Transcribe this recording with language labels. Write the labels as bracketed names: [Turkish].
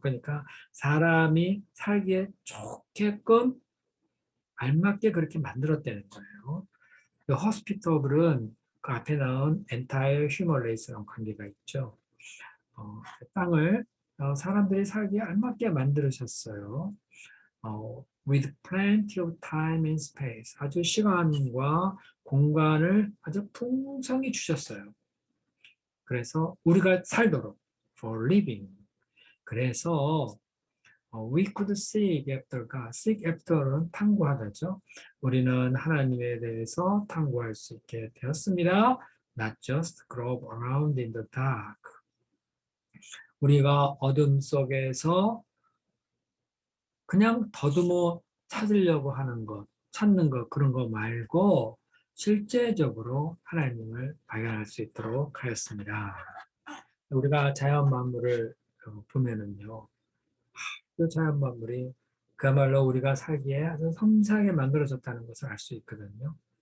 [Korean] 그러니까 사람이 살기에 좋게끔 알맞게 그렇게 만들었다는 거예요. 그 hospitable은 그 앞에 나온 [English] entire human race [Korean] 랑 관계가 있죠. 땅을 사람들이 살기에 알맞게 만들으셨어요. [English] with plenty of time and space. [Korean] 아주 시간과 공간을 아주 풍성히 주셨어요. 그래서 우리가 살도록 [English] for living. [Korean] 그래서 [English] we could seek after God. [Korean] seek after는 탐구하다죠. 우리는 하나님에 대해서 탐구할 수 있게 되었습니다. [English] Not just grope around in the dark. [Korean] 우리가 어둠 속에서 그냥 더듬어 찾으려고 하는 것, 찾는 것, 그런 거 말고 실제적으로 하나님을 발견할 수 있도록 하였습니다. 우리가 자연 만물을 보면은요, 그 자연 만물이 그야말로 우리가 살기에 아주 섬세하게 만들어졌다는 것을 알 수 있거든요.